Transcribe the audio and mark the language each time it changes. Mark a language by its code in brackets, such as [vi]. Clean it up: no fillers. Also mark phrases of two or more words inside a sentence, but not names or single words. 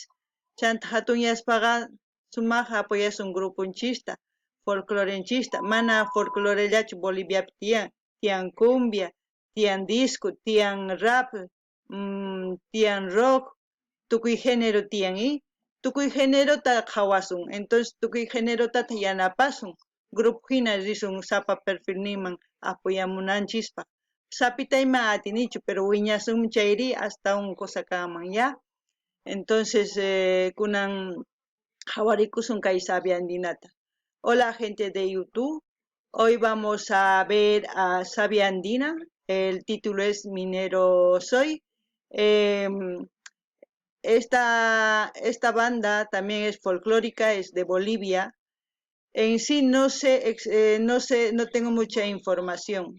[qu] Chanta hatunyaspaqa sumaq apoyasun grupunchista, folclorenchista, mana folclorellachu Boliviapi tiyan, tiyan cumbia, tiyan disco, tiyan rap, tiyan rock, tukuy género tiyan tukuy génerota qhawasun, entonces tukuy génerotata yanapasun, grupo hina risun sapa perfil niman apoyamunanchispaq. Sapitayma atinichu, pero wiñasunmi chayri [es] hasta un cosa [qu] kanman, ya. Entonces kunan qhawarikusun kay Sabia Andinata. [es] Hola gente de YouTube, hoy vamos a ver a Sabia Andina, el título es Minero Soy. Esta banda también es folclórica, es de Bolivia. En sí no tengo mucha información.